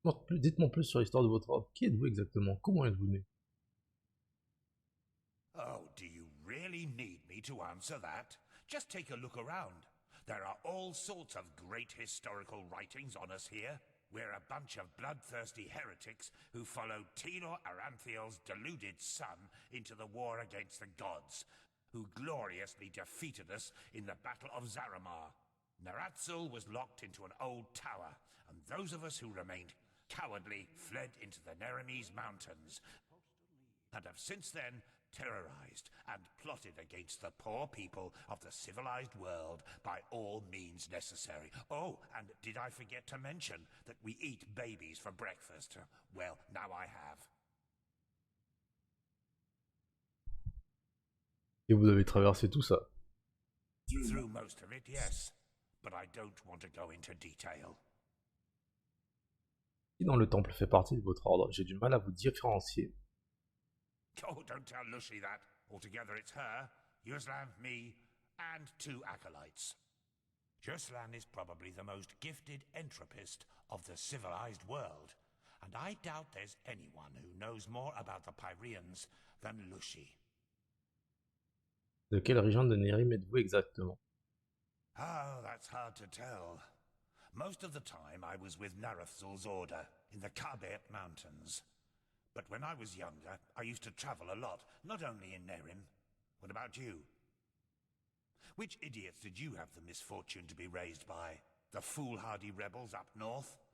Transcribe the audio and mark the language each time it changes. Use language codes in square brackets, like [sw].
[fr] Dites-moi plus sur l'histoire de votre ordre. Qui êtes-vous exactement? Comment êtes-vous né? [en] Oh, do you really need me to answer that? Just take a look around. There are all sorts of great historical writings on us here. We're a bunch of bloodthirsty heretics who followed Tilor Aranthiel's deluded son into the war against the gods, who gloriously defeated us in the Battle of Zaramar. Naratzul was locked into an old tower, and those of us who remained cowardly fled into the Nehrimese mountains, and have since then terrorized and plotted against the poor people of the civilized world by all means necessary. Oh, and did I forget to mention that we eat babies for breakfast? Well, now I have. [fr] Et vous avez traversé tout ça? [en] Through most of it, yes. But I don't want to go into detail. [fr] Qui dans le temple fait partie de votre ordre? J'ai du mal à vous différencier. [en] Oh, don't tell Lucy that. Altogether it's her, Yuslan, me, and 2 acolytes. Yuslan is probably the most gifted entropist of the civilized world, and I doubt there's anyone who knows more about the Pyreans than Lucy. [fr] De quelle région de Nehrim êtes-vous exactement? [en] Oh, that's hard to tell. Most of the time I was with Narathzul's order in the Ép.71 mountains. But when I was younger, I used to travel a lot, not only in Nehrim. What about you? Which idiots did you have the misfortune to be raised by? The foolhardy rebels up north?